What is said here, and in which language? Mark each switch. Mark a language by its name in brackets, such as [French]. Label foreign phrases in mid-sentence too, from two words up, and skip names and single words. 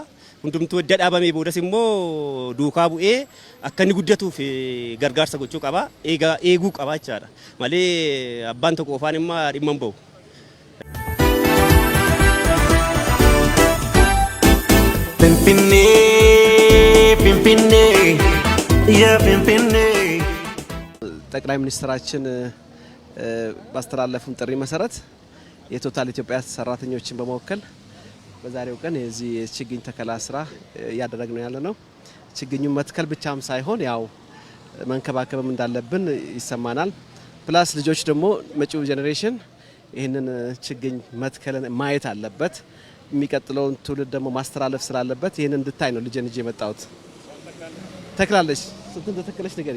[Oromo] Hundumtuu edda dhaabamee boodas immoo duukaa bu'ee akka inni guddatuuf gargaarsa gochuu qaba. Eeguu qaba jechaadha. Malee abbaan tokko qofaan immoo dhimma hin bahu. finfiinne yaa finfiinne [Amharic] ጠቅላይ ሚኒስትራችን ባስተላለፉን ጥሪ መሰረት የቶታል ኢትዮጵያ ሰራተኞችን በመወከል በዛሬው ቀን የዚህ ችግኝ ተከላ ስራ ያደረግነው ያለ ነው። ችግኙን መትከል ብቻም ሳይሆን ያው መንከባከብም እንዳለብን ይሰማናል። ፕላስ ልጆች ደግሞ መጪው ጄኔሬሽን ይሄንን ችግኝ መትከልን ማየት አለበት። የሚቀጥለውን ትውልድ ደግሞ ማስተላለፍ ስላለበት ይሄንን እንድታይ ነው ልጄን እጄ መጣሁት። ተክላለሽ ስንት እንደተከለሽ ንገሪ።